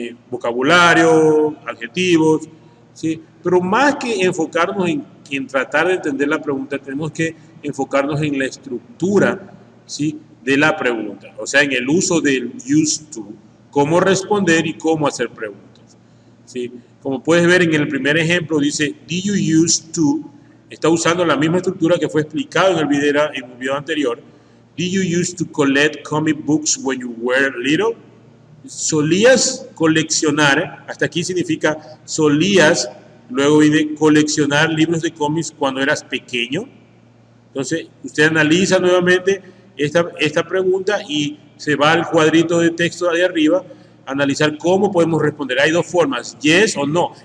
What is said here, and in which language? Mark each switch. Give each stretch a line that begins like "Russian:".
Spanish: Vocabulario, adjetivos, ¿sí? Pero más que enfocarnos en tratar de entender la pregunta, tenemos que enfocarnos en la estructura, ¿sí? De la pregunta, o sea, en el uso del used to, cómo responder y cómo hacer preguntas, ¿sí? Como puedes ver en el primer ejemplo, dice, did you used to, está usando la misma estructura que fue explicado en un video anterior.
English: Did you used to collect comic books when you were little?
Spanish: ¿Solías coleccionar? Hasta aquí significa solías, luego viene coleccionar libros de cómics cuando eras pequeño. Entonces, usted analiza nuevamente esta pregunta y se va al cuadrito de texto de arriba analizar cómo podemos responder. Hay dos formas, yes o no.